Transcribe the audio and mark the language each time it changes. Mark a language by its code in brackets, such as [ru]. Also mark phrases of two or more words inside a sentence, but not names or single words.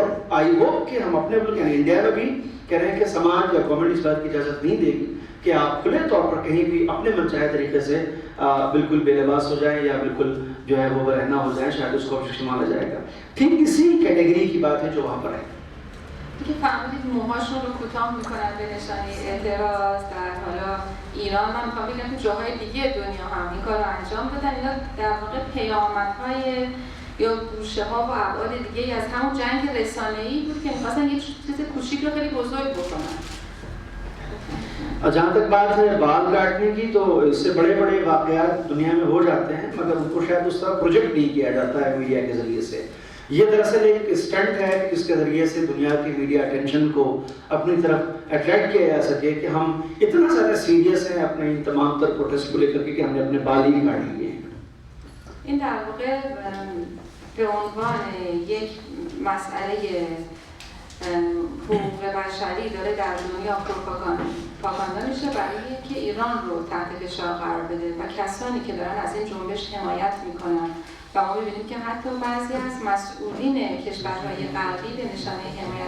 [hi] और [en] I hope [hi] कि हम अपने मुल्क यानी इंडिया में भी कह रहे हैं कि समाज या गवर्नमेंट इस बात की इजाज़त नहीं देगी कि आप खुले तौर पर कहीं भी अपने मनचाहे तरीके से बिल्कुल बेलिबास हो जाए या बिल्कुल जो है वो रहना हो जाए, शायद उसको ऑब्जेक्शन माना जाएगा। ठीक इसी कैटेगरी की बात है जो वहाँ पर है [fa] که فرمودید موهاشون رو کوتاه میکنن به نشانه اعتراض. در حالا ایران من میخوام بگم که جاهای دیگه دنیا هم این کار رو انجام دادن. اینا در واقع پیامدهای یا گوشه ها و ابعاد دیگه از همون جنگ رسانه‌ای بود که میخواستن یه چیز کوچیک رو خیلی بزرگ بکنن. [hi] जहाँ तक बात है बाल काटने की, तो इससे बड़े बड़े वाक़यात दुनिया में हो जाते हैं मगर उनको शायद उस तरह प्रोजेक्ट नहीं किया जाता है मीडिया के ज़रिए से। ये दरअसल एक स्टंट है जिसके ज़रिए से दुनिया की [en] media attention [hi] को अपनी तरफ अट्रैक्ट किया जा सके कि हम इतना ज़्यादा सीरियस हैं अपने इन तमाम तर प्रोटेस्ट को लेकर के कि हमने अपने बाल ही काट लिए हैं। [fa] این در واقع به عنوان یک مسئله حقوق بشری داره در دنیا پروپاگاندا میشه برای اینکه ایران رو تحت فشار قرار بده و کسانی که دارن از این جنبش حمایت میکنن و ما می‌بینیم که حتی بعضی از مسئولین کشورهای غربی به نشانه حمایت